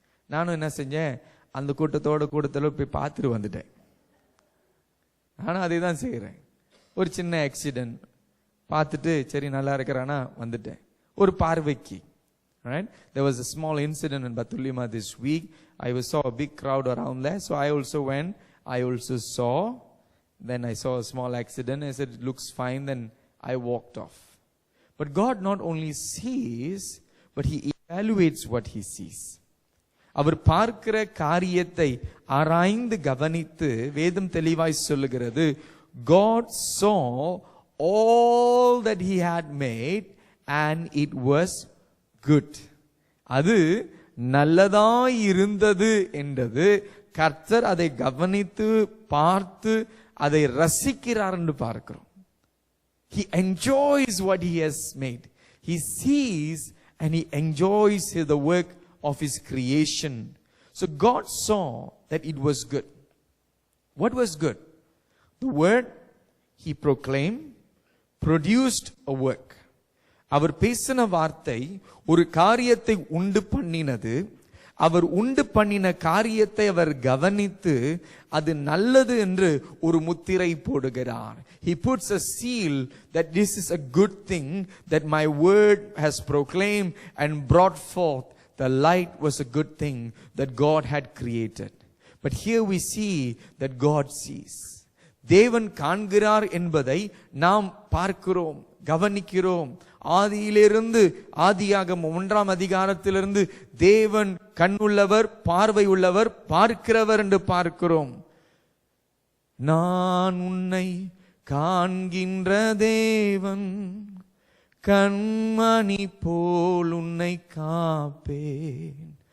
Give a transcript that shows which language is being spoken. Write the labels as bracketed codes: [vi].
[ta] நானும் என்ன செஞ்சேன், அந்த கூட்டத்தில் போய் பார்த்துட்டு வந்துட்டேன். நானும் அதே தான் செய்கிறேன். ஒரு சின்ன ஆக்சிடென்ட் பார்த்துட்டு சரி நல்லா இருக்கிறானா வந்துட்டேன். ஒரு பார்வைக்கு, right? [en] There was a small incident in Batulima this week. I saw a big crowd around there, so I also went. I also saw. Then I saw a small accident. I said, it looks fine. Then I walked off. But God not only sees, but he evaluates what he sees. [ta] அவர் பார்க்கிற காரியத்தை ஆராய்ந்து கவனித்து வேதம் தெளிவாய் சொல்லுகிறது, [en] God saw all that he had made and it was good. [ta] அது நல்லதாய் இருந்தது என்றது. கர்த்தர் அதை கவனித்து பார்த்து அதை ரசிக்கிறார் என்று பார்க்கிறோம். [en] He enjoys what he has made. He sees and he enjoys the work of his creation. So God saw that it was good. What was good? The word he proclaimed produced a work. [ta] அவர் பேசின வார்த்தை ஒரு காரியத்தை உண்டு பண்ணினது. அவர் உண்டு பண்ணின காரியத்தை அவர் கவனித்து அது நல்லது என்று ஒரு முத்திரை போடுகிறார். [en] He puts a seal that this is a good thing that my word has proclaimed and brought forth. The light was a good thing that God had created. But here we see that God sees. [ta] தேவன் காண்கிறார் என்பதை நாம் பார்க்கிறோம், கவனிக்கிறோம். ஆதியிலிருந்து, ஆதியாகமம் 1ஆம் அதிகாரத்திலிருந்து தேவன் கண்ணுள்ளவர், பார்வை உள்ளவர், பார்க்கிறவர் என்று பார்க்கிறோம். நான் உன்னை காண்கின்ற தேவன், கண்மணி போல் உன்னை காப்பேன்.